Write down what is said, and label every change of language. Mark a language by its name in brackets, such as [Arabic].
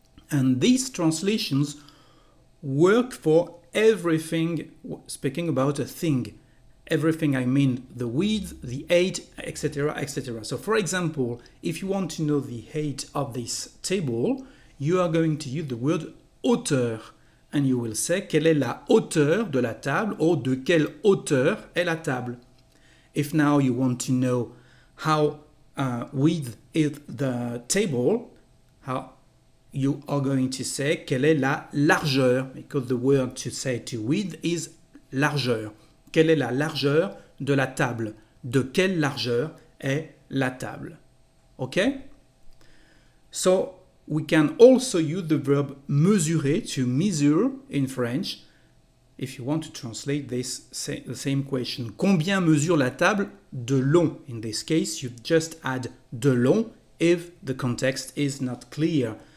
[English] And these translations work for everything, speaking about a thing. Everything, I mean the width, the height, etc., etc. So, for example, if you want to know the height of this table, you are going to use the word hauteur. And you will say, quelle est la hauteur de la table, or de quelle hauteur est la table. If now you want to know how width is the table, how you are going to say, quelle est la largeur, because the word to say to width is largeur. [French] Quelle est la largeur de la table? De quelle largeur est la table? [English] Okay? So, we can also use the verb mesurer, to measure in French, if you want to translate this the same question. Combien mesure la table de long? In this case, you just add de long if the context is not clear.